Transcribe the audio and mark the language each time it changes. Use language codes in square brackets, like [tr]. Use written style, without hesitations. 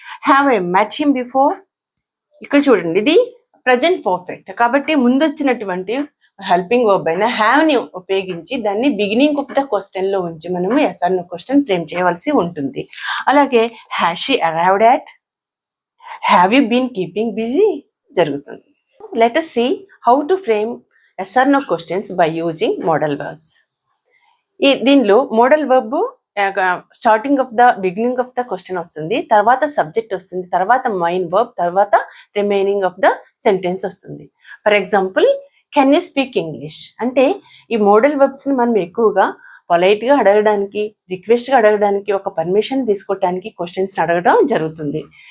[en] have I met him before, [te] ఇక్కడ చూడండి ఇది ప్రెజెంట్ పర్ఫెక్ట్ కాబట్టి ముందు వచ్చినటువంటి హెల్పింగ్ వర్బ్ అయినా హ్యావ్ ని ఉపయోగించి దాన్ని బిగినింగ్ ఆఫ్ ద క్వశ్చన్ లో ఉంచి మనము ఎస్ఆర్నో క్వశ్చన్ ఫ్రేమ్ చేయవలసి ఉంటుంది. [en] అలాగే has she arrived at, have you been keeping busy జరుగుతుంది. let us see how to frame yes or no questions by using modal verbs. [te] దీనిలో model verb starting of the beginning of the question వస్తుంది, తర్వాత subject వస్తుంది, తర్వాత main verb, తర్వాత remaining of the sentence వస్తుంది. For example, [en] can you speak English [te] అంటే ఈ model వర్బ్స్ని మనం ఎక్కువగా పొలైట్గా అడగడానికి, రిక్వెస్ట్గా అడగడానికి, ఒక పర్మిషన్ తీసుకోవడానికి క్వశ్చన్స్ని అడగడం జరుగుతుంది.